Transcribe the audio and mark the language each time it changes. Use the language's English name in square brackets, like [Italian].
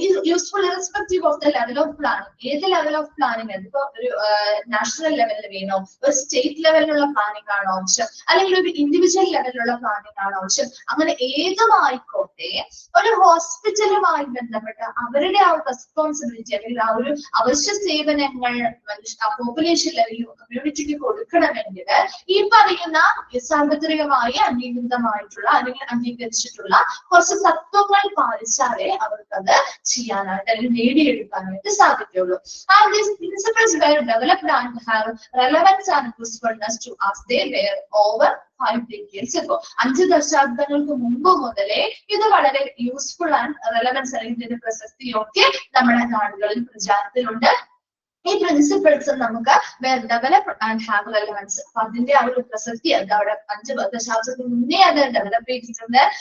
[English] useful irrespective of the level of planning, [Malayalam] ഏത് level of planning, അതിപ്പോ ഒരു national ലെവലിൽ വേണോ, ഒരു സ്റ്റേറ്റ് ലെവലിലുള്ള പ്ലാനിംഗ് ആണോ ആവശ്യം, അല്ലെങ്കിൽ ഒരു ഇൻഡിവിജ്വൽ ലെവലിലുള്ള പ്ലാനിംഗ് ആണോ ആവശ്യം, അങ്ങനെ ഏതുമായിക്കോട്ടെ ഒരു ഹോസ്പിറ്റലുമായി ബന്ധപ്പെട്ട അവരുടെ ആ റെസ്പോൺസിബിലിറ്റി അല്ലെങ്കിൽ ആ ഒരു അവശ്യ സേവനങ്ങൾ പോപ്പുലേഷൻ ലെവലിൽ കമ്മ്യൂണിറ്റിക്ക് കൊടുക്കണമെങ്കിൽ ഈ പറയുന്ന സാർവത്രികമായി അംഗീകൃതമായിട്ടുള്ള അല്ലെങ്കിൽ അംഗീകരിച്ചിട്ടുള്ള കുറച്ച് തത്വങ്ങൾ പാലിച്ചാലേ അവർക്കത് ചെയ്യാനായിട്ട് അല്ലെങ്കിൽ നേടിയെടുക്കാനായിട്ട് സാധിക്കുള്ളൂ. [English] And these principles were developed and have relevance and usefulness to us. They were over 5 decades ago. [Malayalam] 5 ദശാബ്ദങ്ങൾക്ക് മുമ്പ് മുതലേ ഇത് വളരെ [English] useful and relevance [Malayalam] അല്ലെങ്കിൽ ഇതിന്റെ പ്രസക്തിയൊക്കെ നമ്മുടെ നാടുകളിൽ പ്രചാരത്തിലുണ്ട്. ഈ പ്രിൻസിപ്പിൾസ് നമുക്ക് [English] develop and have relevance, [Malayalam] അപ്പൊ അതിന്റെ ആ ഒരു പ്രസക്തി അത് അവിടെ 5 ദശാബ്ദത്തിന് മുന്നേ അത് ഡെവലപ്പ് ചെയ്തിട്ടുണ്ട്.